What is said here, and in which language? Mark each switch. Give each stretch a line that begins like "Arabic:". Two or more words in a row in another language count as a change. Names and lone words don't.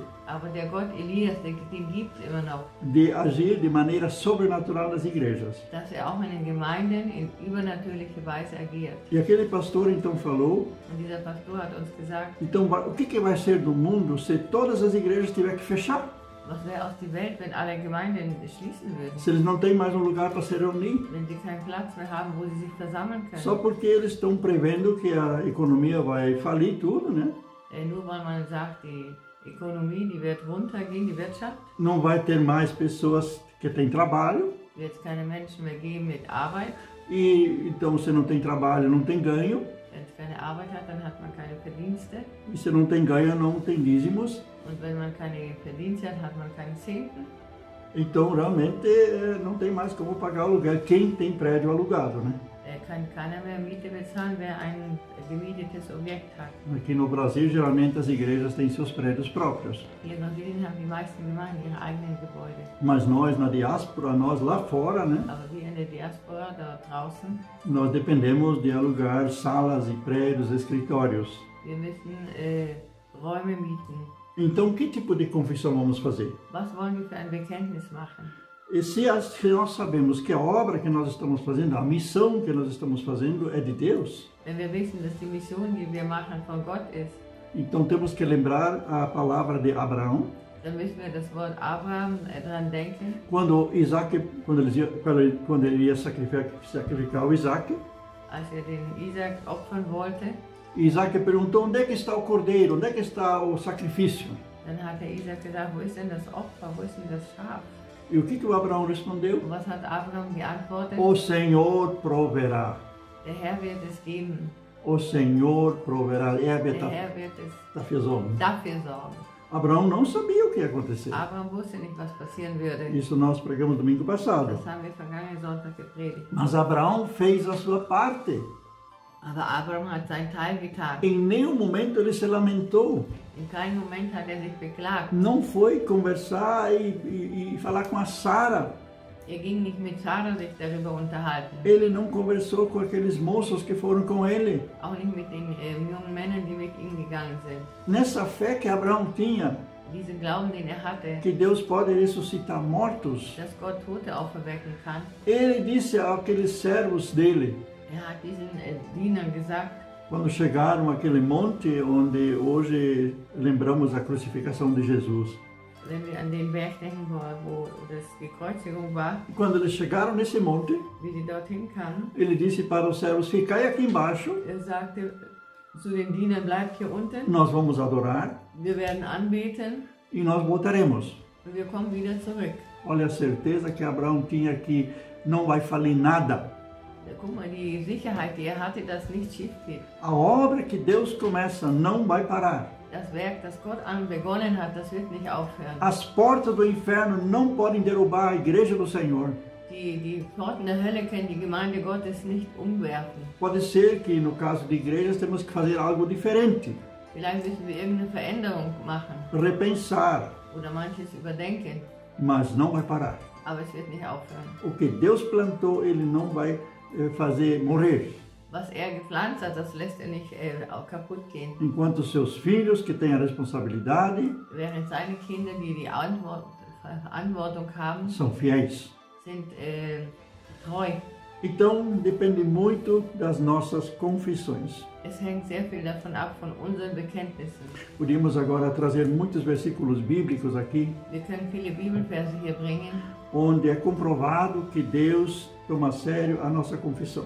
German: Aber der Gott Elias, den gibt es immer noch.
Portuguese: De agir de maneira sobrenatural nas igrejas.
German: Dass auch in den Gemeinden in übernatürliche Weise agiert.
Portuguese: E aquele pastor então falou,
German: Und dieser Pastor hat uns gesagt,
Portuguese: então o que vai ser do mundo se todas as igrejas tiverem que fechar?
German: was wäre aus der Welt, wenn alle Gemeinden schließen würden?
Portuguese: Se eles não têm mais um lugar para se reunir?
German: Wenn sie keinen Platz mehr haben, wo sie sich versammeln können?
Portuguese: Só porque eles estão prevendo que a economia vai falir tudo, né?
German: Nur weil man sagt, die Ökonomie, die wird runtergehen, die Wirtschaft.
Portuguese: Não vai ter mais pessoas que têm trabalho.
German: Wird es keine Menschen mehr geben mit Arbeit.
Portuguese: E então, se não tem trabalho, não tem ganho.
German: Wenn es keine Arbeit hat, dann hat man keine Verdienste.
Portuguese: E se não tem ganho, não tem dízimos.
German: Und wenn man keine Verdienste hat, hat man keinen Zehnten.
Portuguese: Então, realmente, não tem mais como pagar o aluguel. Quem tem prédio alugado, né?
German: Kann keiner mehr Miete bezahlen, wer ein gemietetes Objekt hat.
Portuguese: Aqui no Brasil, geralmente, as igrejas têm seus prédios próprios.
German: Hier in Brasilien haben die meisten Gemeinden ihre eigenen Gebäude.
Portuguese: Mas nós, na diáspora, nós lá fora, né?
German: Aber wir in der Diaspora, da draußen,
Portuguese: Nós dependemos de alugar salas e prédios, escritórios.
German: wir müssen Räume mieten.
Portuguese: Então, que tipo de confissão vamos fazer?
German: Was wollen wir für ein Bekenntnis machen?
Portuguese: E se nós sabemos que a obra que nós estamos fazendo, a missão que nós estamos fazendo é de Deus,
German: Wenn wir wissen, dass die Mission, die wir machen, von Gott ist,
Portuguese: então temos que lembrar a palavra de Abraão,
German: dann müssen wir das Wort Abraham dran denken.
Portuguese: quando ele ia sacrificar o Isaac,
German: Als den Isaac opfern wollte,
Portuguese: Isaac perguntou: onde é que está o cordeiro, onde é que está o sacrifício?
German: dann hat der Isaac gesagt, wo ist denn das Opfer, wo ist denn das Schaf?
Portuguese: E o que o Abraão respondeu?
German: Und was hat Abraham geantwortet?
Portuguese: O Senhor proverá.
German: Der Herr wird es geben.
Portuguese: O Senhor proverá.
German: Der Herr wird es dafür sorgen.
Portuguese: Abraão não sabia o que ia acontecer.
German: Abraham wusste nicht, was passieren würde.
Portuguese: Isso nós pregamos domingo passado.
German: Das haben wir vergangenen Sonntag gepredigt.
Portuguese: Mas Abraão fez a sua parte.
German: Aber Abraham hat seinen Teil getan.
Portuguese: Em nenhum momento ele se lamentou.
German: In keinem Moment hat sich beklagt.
Portuguese: Não foi conversar e falar com a Sara.
German: Ging nicht mit Sarah sich darüber unterhalten.
Portuguese: Ele não conversou com aqueles moços que foram com ele.
German: Auch nicht mit den jungen Männern, die mit ihm gegangen sind.
Portuguese: Nessa fé que Abraão tinha,
German: Diesen Glauben, den hatte,
Portuguese: que Deus pode ressuscitar mortos,
German: dass Gott Tote auferwecken kann.
Portuguese: ele disse àqueles servos dele,
German: Hat diesen Dienern gesagt,
Portuguese: quando chegaram àquele monte onde hoje lembramos a crucificação de Jesus.
German: wenn wir an den Berg denken, wo die Kreuzigung war,
Portuguese: Quando eles chegaram nesse monte,
German: wie sie dorthin kamen,
Portuguese: ele disse para os servos: ficai aqui embaixo,
German: sagte zu den Dienern, bleibt hier unten,
Portuguese: nós vamos adorar
German: wir werden anbeten
Portuguese: e nós voltaremos.
German: und wir kommen wieder zurück.
Portuguese: Olha a certeza que Abraão tinha que não vai falir nada.
German: Guck mal, die Sicherheit, die hatte, dass nichts schief geht.
Portuguese: A obra que Deus começa não vai parar.
German: Das Werk, das Gott begonnen hat, das wird nicht aufhören.
Portuguese: As portas do inferno não podem derrubar a igreja do Senhor.
German: Die Pforten der Hölle können die Gemeinde Gottes nicht umwerfen.
Portuguese: Pode ser que no caso de igrejas temos que fazer algo diferente.
German: Vielleicht müssen wir irgendeine Veränderung machen.
Portuguese: Repensar.
German: Oder manches überdenken.
Portuguese: Mas não vai parar.
German: Aber es wird nicht aufhören.
Portuguese: O que Deus plantou, ele não vai fazer morrer.
German: Was gepflanzt hat, das lässt nicht auch kaputt gehen.
Portuguese: Enquanto seus filhos, que têm a responsabilidade,
German: Während seine Kinder, die die Verantwortung haben,
Portuguese: são fiéis.
German: sind treu.
Portuguese: Então, depende muito das nossas confissões.
German: Es hängt sehr viel davon ab, von unseren Bekenntnissen.
Portuguese: Podíamos agora trazer muitos versículos bíblicos aqui,
German: Wir können viele Bibelverse hier bringen.
Portuguese: onde é comprovado que Deus toma a sério a nossa confissão.